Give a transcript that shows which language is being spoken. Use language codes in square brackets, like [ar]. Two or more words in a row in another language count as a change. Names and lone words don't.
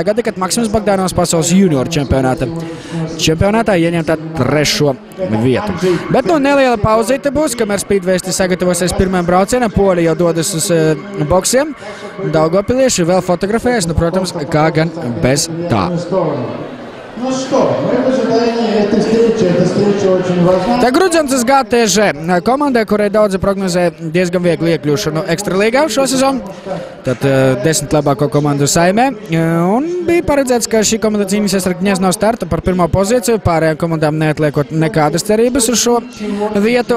[lv] gada, kad Maksims Bagdanovs pasaules junioru čempionātā ieņemtā 3. vietu. Bet neliela pauzīte būs, kamēr speedwaysti sagatavosies pirmajam braucienam, Poļi jau dodas uz boksiem, daugavpilieši vēl fotografējas, protams, kā gan bez tā. [ru] Ну что, мы в ожидании этой встречи. Эта встреча очень важна. [lv] Tā Grudzionskas GTŽ komandai, kurai daudzi prognozē diezgan vieglu iekļūšanu ekstralīgā šo sezonu. Tad 10 labāko komandu saimē. Un bija paredzēts, ka šī komanda cīnīsies ar Gņezno startu par pirmo pozīciju. Pārējām komandām neatliekot nekādas cerības uz šo vietu.